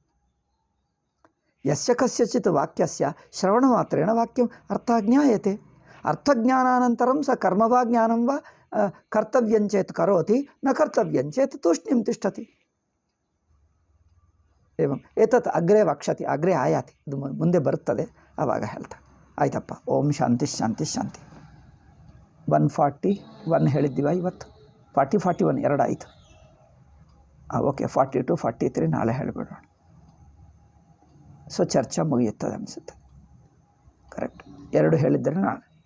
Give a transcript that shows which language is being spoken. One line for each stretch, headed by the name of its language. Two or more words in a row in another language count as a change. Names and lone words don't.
Sanskrit: ಯಸ್ಯ ಕಸ್ಯಚಿತ್ ವಾಕ್ಯಸ್ಯ ಶ್ರವಣಮಾತ್ರೇಣ ವಾಕ್ಯಂ ಅರ್ಥಃ ಜ್ಞಾಯತೆ. ಅರ್ಥಜ್ಞಾನಾನಂತರಂ ಸ ಕರ್ಮ ವಾ ಜ್ಞಾನಂ ವಾ ಕರ್ತವ್ಯಂಚೇತ್ ಕರೋತಿ, ನ ಕರ್ತವ್ಯಂಚೇತ್ ತೂಷ್ಣೀಂ ತಿಷ್ಠತಿ. ಏವಂ ಏತತ್ ಅಗ್ರೆ ವಕ್ಷತಿ, ಅಗ್ರೆ ಆಯಾತಿ,
Kannada: ಇದು ಮುಂದೆ ಬರುತ್ತದೆ, ಆವಾಗ ಹೇಳ್ತಾ. ಆಯ್ತಪ್ಪ.
Sanskrit: ಓಂ ಶಾಂತಿ ಶಾಂತಿ ಶಾಂತಿ. 141
Kannada: ಹೇಳಿದ್ದೀವ ಇವತ್ತು? 41 ಎರಡು ಆಯಿತು. ಓಕೆ, 42 43 ನಾಳೆ ಹೇಳಿಬಿಡೋಣ. ಸೊ ಚರ್ಚೆ ಮುಗಿಯುತ್ತದೆ ಅನಿಸುತ್ತೆ. ಕರೆಕ್ಟ್, 2 ಹೇಳಿದ್ದರೆ ನಾಳೆ.